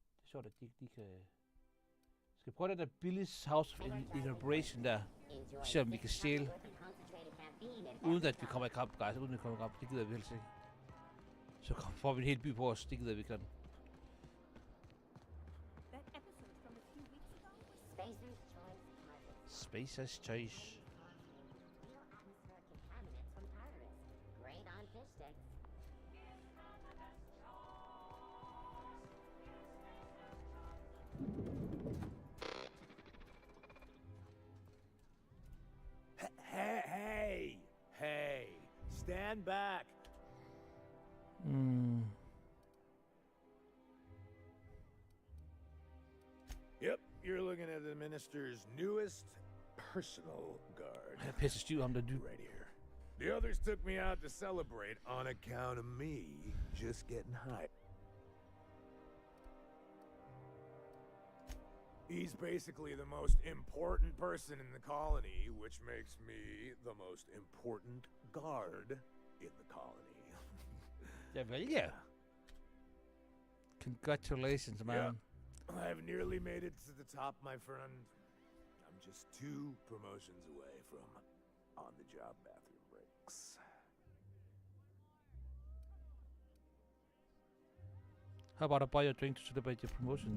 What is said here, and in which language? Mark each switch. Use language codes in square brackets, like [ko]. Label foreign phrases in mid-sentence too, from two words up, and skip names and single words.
[da] sjovt, at de kan... Skal vi prøve den der Billy's House of Innovation der? Se om vi kan stjæle. Uden at vi kommer i kamp, guys. Uden at vi kommer i kamp. Det gider vi helst ikke. Så får vi en hel by på os. Det gider vi ikke sådan. [en] Spacer's Choice. Great on fish sticks. Hey! Stand back! Yep, you're looking at the minister's newest personal guard. [da] Han pisser stiv om der dyb. [en] Right here. The others took me out to celebrate on account of me just getting high. He's basically the most important person in the colony, which makes me the most important guard in the colony. [da] Ja, vel, ja. [en] Congratulations, man. Yep. I've nearly made it to the top, my friend. I'm just 2 promotions away from on-the-job bathroom breaks. How about I buy you a drink to celebrate your promotion?